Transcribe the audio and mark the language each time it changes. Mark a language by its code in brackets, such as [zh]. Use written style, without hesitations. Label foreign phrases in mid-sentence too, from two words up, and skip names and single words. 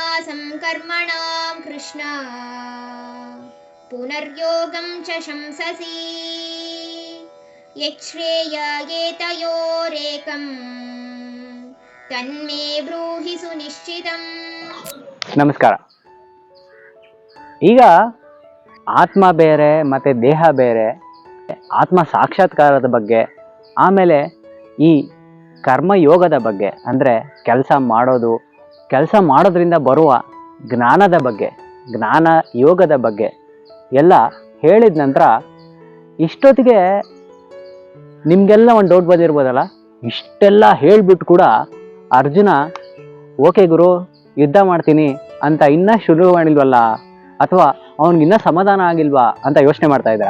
[sa] अभ्यासं कर्मणां कृष्ण पुनर्योगं च शंससि यच्छ्रेयायेतयोरेकं तन्मे ब्रूहि सुनिश्चितं. [kn] ನಮಸ್ಕಾರ. ಈಗ ಆತ್ಮ ಬೇರೆ ಮತ್ತು ದೇಹ ಬೇರೆ, ಆತ್ಮ ಸಾಕ್ಷಾತ್ಕಾರದ ಬಗ್ಗೆ, ಆಮೇಲೆ ಈ ಕರ್ಮಯೋಗದ ಬಗ್ಗೆ, ಅಂದರೆ ಕೆಲಸ ಮಾಡೋದ್ರಿಂದ ಬರುವ ಜ್ಞಾನದ ಬಗ್ಗೆ, ಜ್ಞಾನ ಯೋಗದ ಬಗ್ಗೆ ಎಲ್ಲ ಹೇಳಿದ ನಂತರ ಇಷ್ಟೊತ್ತಿಗೆ ನಿಮಗೆಲ್ಲ ಒಂದು ಡೌಟ್ ಬಂದಿರ್ಬೋದಲ್ಲ, ಇಷ್ಟೆಲ್ಲ ಹೇಳಿಬಿಟ್ಟು ಕೂಡ ಅರ್ಜುನ ಓಕೆ ಗುರು ಯುದ್ಧ ಮಾಡ್ತೀನಿ ಅಂತ ಇನ್ನೂ ಶುರು ಮಾಡಿಲ್ವಲ್ಲ, ಅಥವಾ ಅವನಿಗಿನ್ನ ಸಮಾಧಾನ ಆಗಿಲ್ವಾ ಅಂತ ಯೋಚನೆ ಮಾಡ್ತಾ ಇದ್ದೀರಾ?